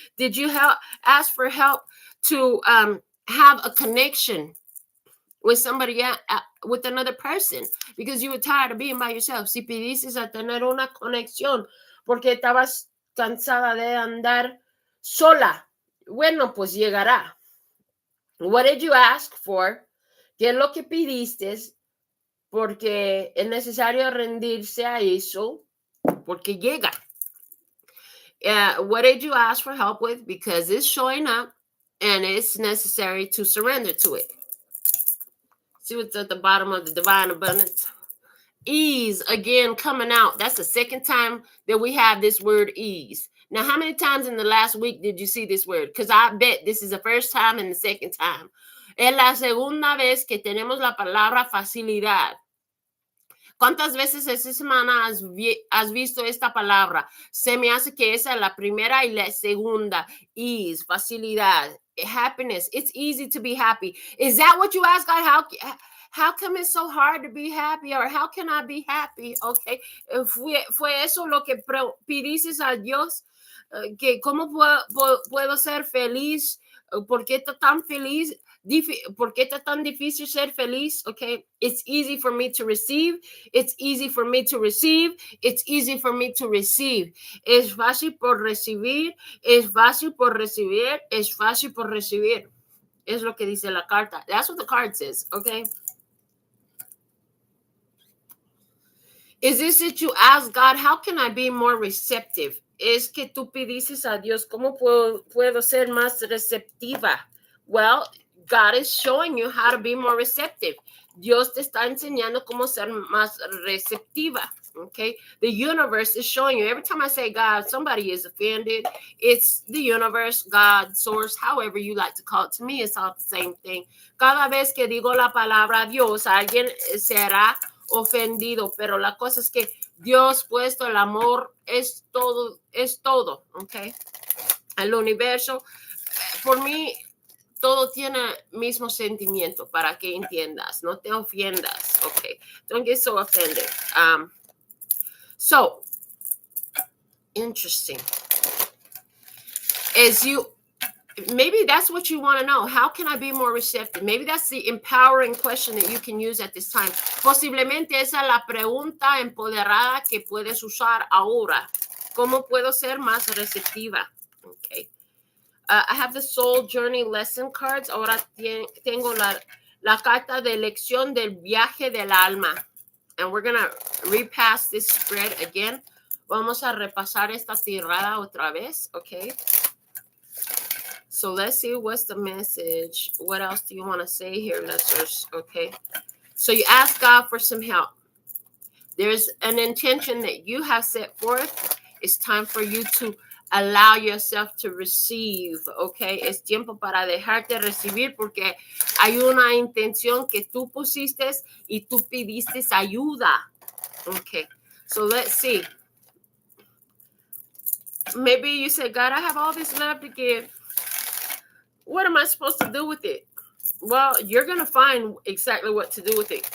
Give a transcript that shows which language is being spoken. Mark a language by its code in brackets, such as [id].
[en] Did you ask for help to have a connection with somebody, with another person, because you were tired of being by yourself? [es] Si pidiste a tener una conexión porque estabas cansada de andar sola, bueno, pues llegará. [en] What did you ask for? [es] ¿Qué es lo que pidiste? Porque es necesario rendirse a eso, porque llega. [en] What did you ask for help with? Because it's showing up and it's necessary to surrender to it. See what's at the bottom of the divine abundance? Ease, again, coming out. That's the second time that we have this word ease. Now, how many times in the last week did you see this word? Because I bet this is the first time and the second time. [es] Es la segunda vez que tenemos la palabra facilidad. ¿Cuántas veces esta semana has visto esta palabra? Se me hace que esa es la primera y la segunda. [en] Ease, facilidad, happiness. It's easy to be happy. Is that what you ask God? How come it's so hard to be happy? Or how can I be happy? Okay. [es] Fue eso lo que pidiste a Dios. Que ¿cómo puedo ser feliz? ¿Por qué está tan feliz? ¿Por qué está tan difícil ser feliz? [en] Okay. It's easy for me to receive. It's easy for me to receive. It's easy for me to receive. [es] Es fácil por recibir. Es fácil por recibir. Es fácil por recibir. Es lo que dice la carta. [en] That's what the card says. Okay. Is this that you ask God, how can I be more receptive? [es] Es que tú pidices a Dios, ¿cómo puedo ser más receptiva? [en] Well, God is showing you how to be more receptive. [es] Dios te está enseñando cómo ser más receptiva. [en] Okay, the universe is showing you. Every time I say God, somebody is offended. It's the universe, God, source, however you like to call it. To me, it's all the same thing. [es] Cada vez que digo la palabra Dios, alguien será ofendido, pero la cosa es que Dios puesto el amor es todo, okay? El universo, por mí, todo tiene mismo sentimiento para que entiendas, no te ofendas, okay? [en] Don't get so offended. So, interesting. Maybe that's what you want to know. How can I be more receptive? Maybe that's the empowering question that you can use at this time. [es] Posiblemente esa es la pregunta empoderada que puedes usar ahora. ¿Cómo puedo ser más receptiva? [en] Okay. I have the Soul Journey Lesson cards. [es] Ahora tengo la carta de lección del viaje del alma. [en] And we're going to repass this spread again. [es] Vamos a repasar esta tirada otra vez. [en] Okay. So let's see what's the message. What else do you want to say here, listeners? Okay. So you ask God for some help. There's an intention that you have set forth. It's time for you to allow yourself to receive. Okay. [es] Es tiempo para dejarte recibir porque hay una intención que tú pusiste y tú pidiste ayuda. [en] Okay. So let's see. Maybe you say, God, I have all this love to give. What am I supposed to do with it? Well, you're going to find exactly what to do with it.